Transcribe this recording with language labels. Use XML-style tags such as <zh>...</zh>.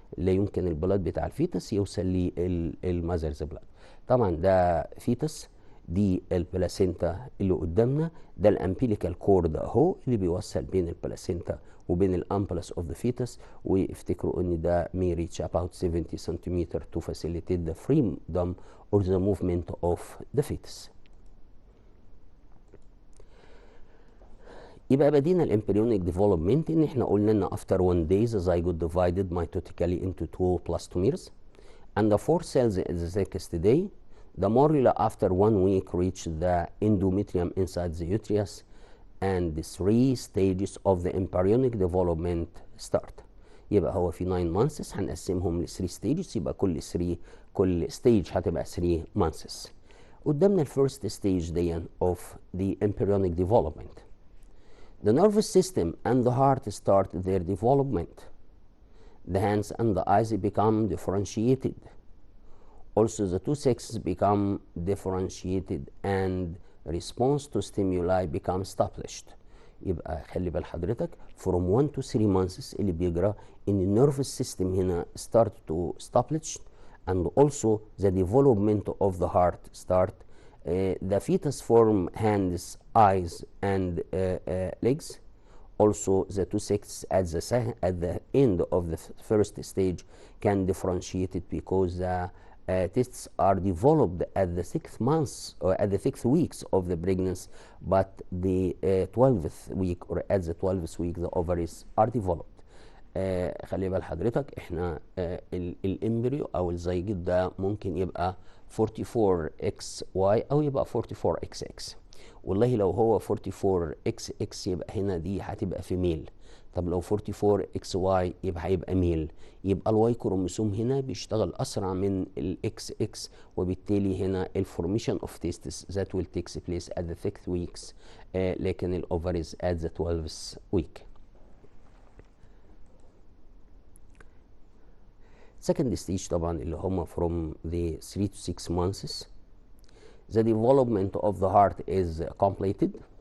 <ar>لا يمكن البلاد بتاع الفيتس يوصل للمذرز بلاد. طبعا ده فيتس، دي البلاسينتا اللي قدامنا، ده الامبيليكال كورد اهو اللي بيوصل بين البلاسينتا وبين الامبلس اوف ذا فيتس. وافتكروا ان ده</ar> <en>may reach about 70 cm to facilitate the freedom or the movement of the fetus.</en> <ar>يبقى بدينا الامبريونيك ديفلوبمنت ان احنا قلنا ان</ar> <en>after 1 day the zygote divided mitotically into 2 blastomeres and the 4 cells at the next day. The morula after 1 week reach the endometrium inside the uterus and the 3 stages of the embryonic development start.</en> <ar>يبقى هو في 9 months هنقسمهم ل 3 stages، يبقى كل stage هتبقى 3 months. قدامنا الفيرست ستيج دي</ar> <en>of the embryonic development. The nervous system and the heart start their development. The hands and the eyes become differentiated. Also, the two sexes become differentiated and response to stimuli become established.</en> <ar>يبقى خلي بال حضرتك</ar> <en>from 1 to 3 months</en> <ar>اللي بيجرى ان</ar> <en>nervous system هنا start to establish and also the development of the heart start. The fetus form hands, eyes and legs. Also the two sexes at the end of the first stage can differentiate it because the tests are developed at the 6th month or at the 6th weeks of the pregnancy, but the 12th week or at the 12th week the ovaries are developed.</en> <ar>خلي بال حضرتك احنا الامبريو او الزيجيت ده ممكن يبقى 44XY او يبقى 44XX. والله لو هو 44XX يبقى هنا دي هتبقى فيميل. طب لو 44XY يبقى هيبقى ميل. يبقى الواي كروموسوم هنا بيشتغل اسرع من الاكس اكس، وبالتالي هنا</ar> <en>الفورميشن of testes that will takes place at the 6th weeks, لكن الاوفريز at the 12th week. second stage</en> <ar>طبعا اللي هم</ar> <en>from the 3 to 6 months. The development of the heart is completed.</en>